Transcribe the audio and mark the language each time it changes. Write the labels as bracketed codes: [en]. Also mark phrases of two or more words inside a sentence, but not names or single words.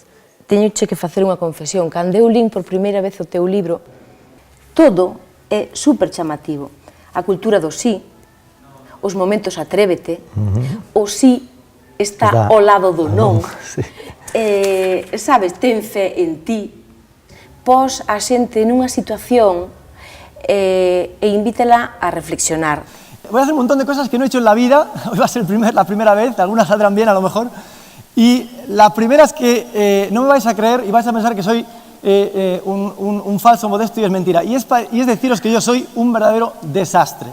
[gl] Teñoche que facer unha confesión. Cando eu lín por primeira vez o teu libro, todo é super chamativo. A cultura do sí, os momentos atrévete, o sí está ao lado do non. Sabes, ten fe en ti, pos a xente nunha situación e invítela a reflexionar. [es] Voy a hacer un montón de cosas que no he hecho en la vida, hoy va a ser la primera vez, algunas saldrán bien a lo mejor, y la primera es que no me vais a creer y vais a pensar que soy un falso modesto y es mentira, y es deciros que yo soy un verdadero desastre.